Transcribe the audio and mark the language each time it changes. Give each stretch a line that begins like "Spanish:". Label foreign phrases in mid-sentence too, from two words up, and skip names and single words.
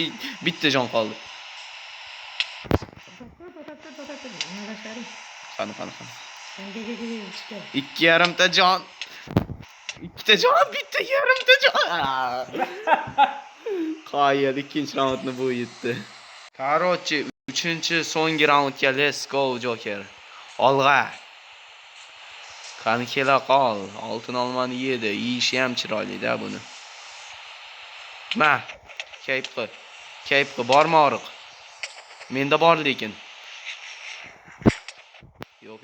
Uzbek: Bitta jon qoldi. Qani. 2,5 ta jon. 2 ta jon, bitta 1,5 ta jon. Qoyil, ikkinchi raundni bu yetdi. Короче, uchinchi so'nggi raundga
English: let's go
Uzbek: Joker. Olg'a. Qani kela qol. Oltin olmani yedi. Yeyishi ham chiroyli-da buni. Ma, kayf qil. Bormi og'riq? Menda bor lekin. Yo'q.